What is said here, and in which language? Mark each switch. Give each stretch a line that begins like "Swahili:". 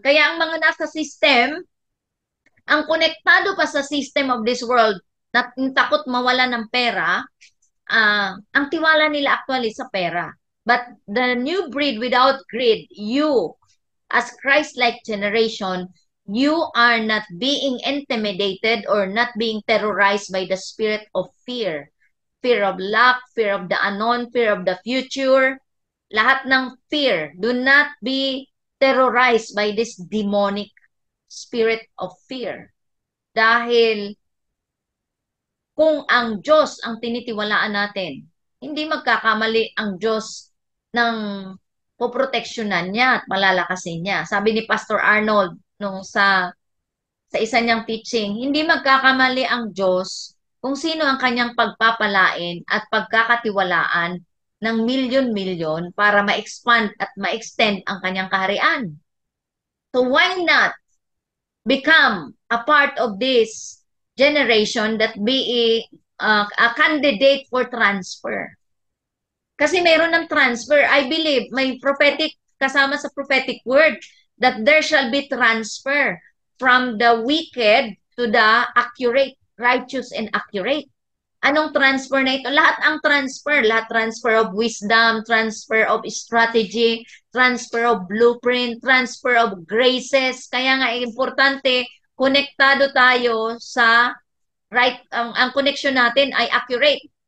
Filipino: Kaya ang mga nasa system, ang konektado pa sa system of this world, na takot mawala ng pera, ang tiwala nila actually sa pera.
English: But the new breed without greed, you, as Christ-like generation, you are not being intimidated or not being terrorized by the spirit of fear. Fear of lack, fear of the unknown, fear of the future.
Filipino: Lahat ng fear.
English: Do not be terrorized by this demonic spirit of fear.
Filipino: Dahil kung ang Diyos ang tinitiwalaan natin, hindi magkakamali ang Diyos ng poproteksyonan niya at malalakasin niya. Sabi ni Pastor Arnold nung sa isa niyang teaching, hindi magkakamali ang Diyos kung sino ang kanyang pagpapalain at pagkakatiwalaan ng milyon-milyon para ma-expand at ma-extend ang kanyang kaharian.
English: So why not become a part of this generation that be a candidate for transfer?
Filipino: Kasi meron ng transfer. I believe may prophetic kasama sa prophetic word
English: that there shall be transfer from the wicked to the accurate, righteous and accurate.
Filipino: Anong transfer na ito? Lahat ang transfer.
English: Lahat transfer of wisdom, transfer of strategy, transfer of blueprint, transfer of graces.
Filipino: Kaya nga, importante, konektado tayo sa right, ang connection natin ay accurate.